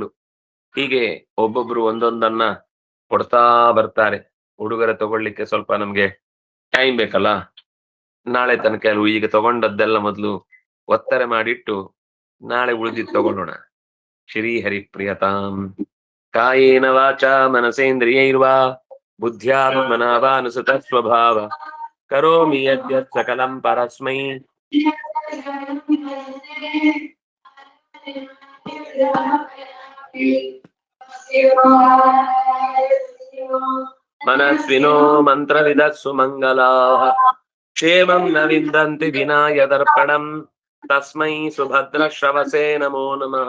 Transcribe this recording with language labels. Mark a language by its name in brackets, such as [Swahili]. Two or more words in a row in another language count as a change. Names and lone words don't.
[Kannada] ಹೀಗೆ ಒಬ್ಬೊಬ್ರು ಒಂದೊಂದನ್ನ ಕೊಡ್ತಾ ಬರ್ತಾರೆ. ಉಡುಗೊರೆ ತಗೊಳ್ಳಿಕ್ಕೆ ಸ್ವಲ್ಪ ನಮ್ಗೆ ಟೈಮ್ ಬೇಕಲ್ಲ, ನಾಳೆ ತನಕ ಕೆಲವು ಈಗ ತಗೊಂಡದ್ದೆಲ್ಲ ಮೊದಲು ಒತ್ತಾರೆ ಮಾಡಿಟ್ಟು ನಾಳೆ ಉಳಿದಿದ್ದು ತಗೊಳ್ಳೋಣ. [Sanskrit] ಶ್ರೀ ಹರಿಪ್ರಿಯತಾಂ ಕಾಯೇನ ವಾಚ ಮನಸೇಂದ್ರಿಯೈರ್ವಾ ಬುದ್ಧ್ಯಾತ್ಮನಾವಾನುಸೃತ ಸ್ವಭಾವ ಕರೋಮಿ ಯದ್ಯತ್ ಸಕಲಂ ಪರಸ್ಮೈ. ಮನಸ್ವಿನೋ ಮಂತ್ರವಿದಃ ಸುಮಂಗಲಾಃ ಕ್ಷೇಮಂ ನ ವಿಂದಂತಿ ವಿನಾ ಯದರ್ಪಣಂ ತಸ್ಮೈ ಸುಭದ್ರ ಶ್ರವಸೇ ನಮೋ ನಮಃ.